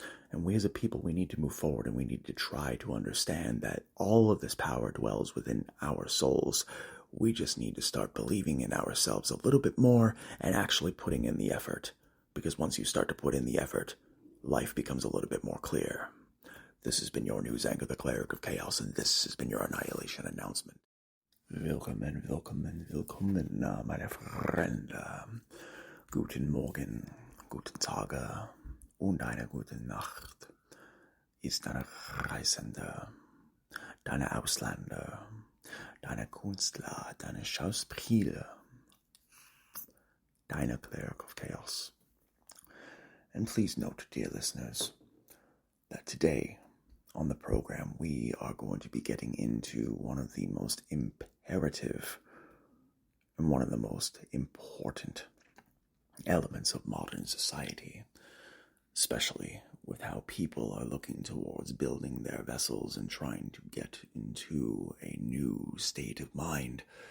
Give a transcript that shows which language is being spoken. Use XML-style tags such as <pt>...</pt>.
<en>And we as a people, we need to move forward and we need to try to understand that all of this power dwells within our souls. We just need to start believing in ourselves a little bit more and actually putting in the effort. Because once you start to put in the effort, life becomes a little bit more clear. This has been your news anchor, the Cleric of Chaos, and this has been your Annihilation Announcement.</en> <de>Willkommen, willkommen, willkommen, meine Freunde. Guten Morgen, guten Tage und eine gute Nacht. Ist deine Reisende, deine Ausländer, deine Künstler, deine Schauspieler, deine Cleric of Chaos.</de> <en>And please note, dear listeners, that today on the program we are going to be getting into one of the most imperative and one of the most important elements of modern society, especially with how people are looking towards building their vessels and trying to get into a new state of mind.</en>